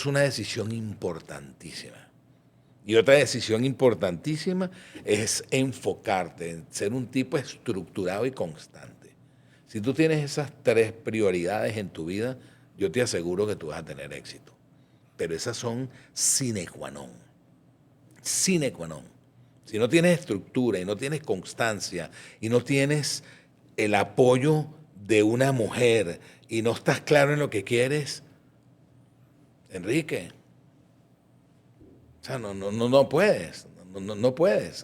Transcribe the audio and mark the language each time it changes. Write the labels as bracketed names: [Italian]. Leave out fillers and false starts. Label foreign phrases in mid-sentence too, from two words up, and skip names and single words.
[Spanish] Eso es una decisión importantísima. Y otra decisión importantísima es enfocarte en ser un tipo estructurado y constante. Si tú tienes esas 3 prioridades en tu vida, yo te aseguro que tú vas a tener éxito. Pero esas son [Latin] sine qua non. Sine qua non. [Spanish] Si no tienes estructura y no tienes constancia y no tienes el apoyo de una mujer y no estás claro en lo que quieres, Enrique, o sea, no puedes, no puedes.